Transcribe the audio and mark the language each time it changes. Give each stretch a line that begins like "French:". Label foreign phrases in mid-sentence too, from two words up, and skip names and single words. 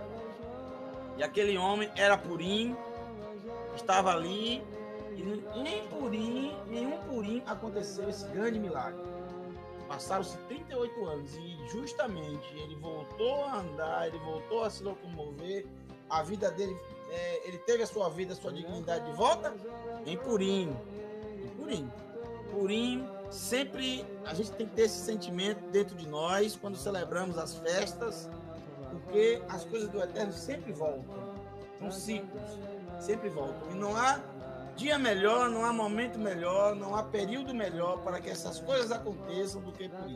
Portuguese: E aquele homem era Purim, estava ali, e em um Purim aconteceu esse grande milagre. Passaram-se 38 anos e justamente ele voltou a andar, ele voltou a se locomover, a vida dele, ele teve a sua vida, a sua dignidade de volta em Purim. Em Purim. Purim, sempre a gente tem que ter esse sentimento dentro de nós quando celebramos as festas, porque as coisas do Eterno sempre voltam, são ciclos, sempre voltam. E não há dia melhor, não há momento melhor, não há período melhor para que essas coisas aconteçam do que Purim.